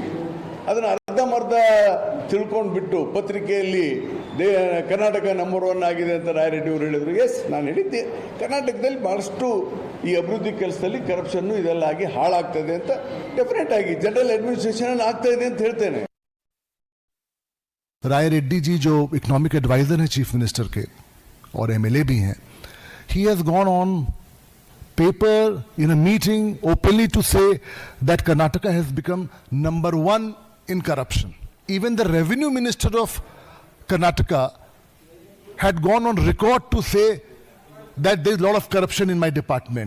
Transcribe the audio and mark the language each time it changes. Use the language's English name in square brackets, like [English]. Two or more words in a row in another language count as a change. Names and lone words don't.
[Kannada] ಅದನ್ನು ಅರ್ಧಮರ್ಧ ತಿಳ್ಕೊಂಡು ಬಿಟ್ಟು ಪತ್ರಿಕೆಯಲ್ಲಿ ಕರ್ನಾಟಕ ನಂಬರ್ 1 ಆಗಿದೆ ಅಂತ ರಾಯರೆಡ್ಡಿ ಅವರು ಹೇಳಿದರು. ಎಸ್, ನಾನು ಹೇಳಿದ್ದೆ ಕರ್ನಾಟಕದಲ್ಲಿ ಭಾಳಷ್ಟು ಈ ಅಭಿವೃದ್ಧಿ ಕೆಲಸದಲ್ಲಿ ಕರಪ್ಷನ್ನು ಇದೆಲ್ಲ ಆಗಿ ಹಾಳಾಗ್ತದೆ ಅಂತ. ಡೆಫಿನೆಟ್ ಆಗಿ [English] general administration [Kannada] ಆಗ್ತಾ ಇದೆ ಅಂತ ಹೇಳ್ತೇನೆ. [Hindi] राय रेड्डी जी जो [English] economic advisor [Hindi] हैं [English] chief minister [Hindi] के और MLA भी हैं, [English] he has gone on paper in a meeting openly to say that Karnataka has become number 1 in corruption. Even the revenue minister of Karnataka had gone on record to say that there is a lot of corruption in my department.